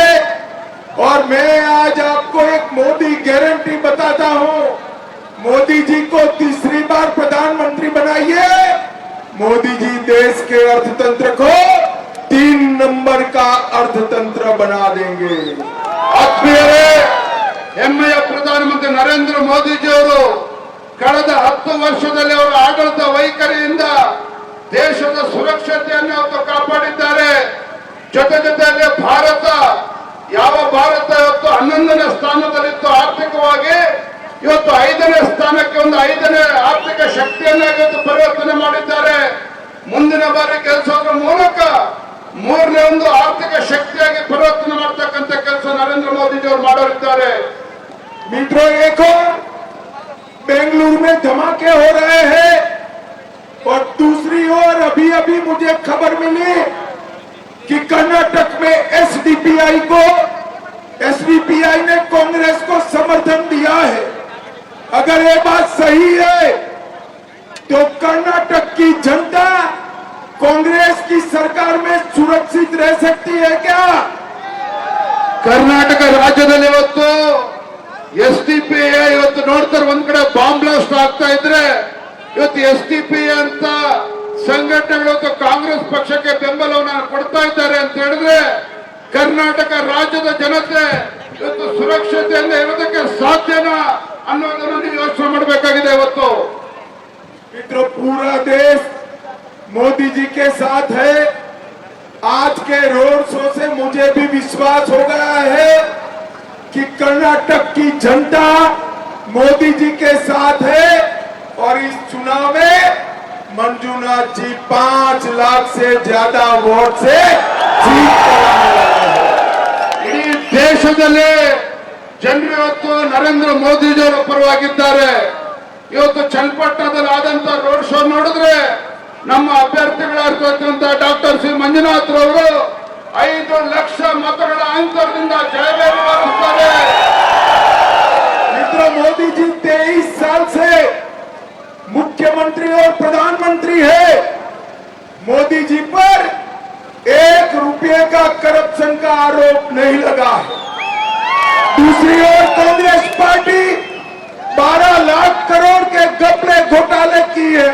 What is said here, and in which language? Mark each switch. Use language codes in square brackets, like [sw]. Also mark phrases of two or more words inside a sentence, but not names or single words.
[hi] और मैं आज आपको एक मोदी गारंटी बताता हूं, मोदी जी को तीसरी बार प्रधानमंत्री बनाइए, मोदी जी देश के अर्थतंत्र को 3 नंबर का अर्थतंत्र बना देंगे। [kn] ಆತ್ಮೀಯರೇ, ಹೆಮ್ಮೆಯ ಪ್ರಧಾನಮಂತ್ರಿ ನರೇಂದ್ರ ಮೋದಿಜಿ ಅವರು ಕಳೆದ 10 ವರ್ಷದಲ್ಲಿ ಅವರ ಆಡಳಿತ ವೈಖರಿಯಿಂದ ದೇಶದ ಸುರಕ್ಷತೆಯನ್ನು ಅವತ್ತು ಕಾಪಾಡಿದ್ದಾರೆ। ಜೊತೆಯಲ್ಲಿ ಭಾರತ ಇವತ್ತು 11ನೇ ಸ್ಥಾನದಲ್ಲಿತ್ತು ಆರ್ಥಿಕವಾಗಿ, ಇವತ್ತು 5ನೇ ಸ್ಥಾನಕ್ಕೆ ಒಂದು 5ನೇ ಆರ್ಥಿಕ ಶಕ್ತಿಯನ್ನಾಗಿ ಇವತ್ತು ಪರಿವರ್ತನೆ ಮಾಡಿದ್ದಾರೆ। ಮುಂದಿನ ಬಾರಿ ಗೆಲ್ಲಿಸೋದ್ರ ಮೂಲಕ 3ನೇ ಒಂದು ಆರ್ಥಿಕ ಶಕ್ತಿಯಾಗಿ ಪರಿವರ್ತನೆ ಮಾಡತಕ್ಕಂತ ಕೆಲಸ ನರೇಂದ್ರ ಮೋದಿಜಿ ಅವರು ಮಾಡೋರಿದ್ದಾರೆ। [hi] मित्रों, एक और बेंगलुरु में धमाके हो रहे हैं और दूसरी ओर अभी मुझे खबर मिली कि कर्नाटक में एसडीपीआई ने कांग्रेस को समर्थन दिया है। अगर ये बात सही है तो कर्नाटक की जनता कांग्रेस की सरकार में सुरक्षित रह सकती है क्या? [kn] ಕರ್ನಾಟಕ ರಾಜ್ಯದಲ್ಲಿ ಇವತ್ತು ಎಸ್ಡಿಪಿಐ ಇವತ್ತು ನೋಡ್ತಾರೆ, ಒಂದ್ ಕಡೆ [en] bomb blast [kn] ಆಗ್ತಾ ಇದ್ರೆ ಇವತ್ತು ಎಸ್ಡಿಪಿಐ ಅಂತ ಸಂಘಟನೆಗಳು ಕಾಂಗ್ರೆಸ್ ಪಕ್ಷಕ್ಕೆ ಬೆಂಬಲವನ್ನು ಕೊಡ್ತಾ ಇದ್ದಾರೆ ಅಂತ ಹೇಳಿದ್ರೆ ಕರ್ನಾಟಕ ರಾಜ್ಯದ ಜನತೆ ಇವತ್ತು ಸುರಕ್ಷತೆಯಿಂದ ಇರೋದಕ್ಕೆ ಸಾಧ್ಯನಾ ಅನ್ನೋದನ್ನು ನೀವು ಯೋಚನೆ ಮಾಡಬೇಕಾಗಿದೆ। ಇವತ್ತು [hi] मित्रों, पूरा देश मोदी जी के साथ है। आज के [en] road show [hi] से मुझे भी विश्वास हो गया है कि कर्नाटक की जनता मोदी जी के साथ है और इस चुनाव में मंजुनाथ जी 5 लाख से ज्यादा वोट से जीत कर आने वाले हैं। [kn] ಇಡೀ ದೇಶದಲ್ಲಿ ಜನರು ಇವತ್ತು ನರೇಂದ್ರ ಮೋದಿಜಿ ಅವರ ಪರವಾಗಿದ್ದಾರೆ। ಇವತ್ತು ಚನ್ನಪಟ್ಟಣದಲ್ಲಿ ಆದಂತ [en] road show [kn] ನೋಡಿದ್ರೆ ನಮ್ಮ ಅಭ್ಯರ್ಥಿಗಳಾಗಿರ್ತಕ್ಕಂಥ ಡಾಕ್ಟರ್ ಸಿ ಮಂಜುನಾಥ್ ರವರು 5 ಲಕ್ಷ ಮತಗಳ ಅಂತರದಿಂದ ಜಯಬೇರಿ ಬಾರಿಸ್ತಾರೆ. [hi] मित्रों, मोदी जी 23 साल से मुख्यमंत्री और प्रधानमंत्री है। मोदी जी पर 1 रुपये का करप्शन का आरोप नहीं लगा है। दूसरी ओर कांग्रेस पार्टी 12 लाख करोड़ के घपले घोटाले की है।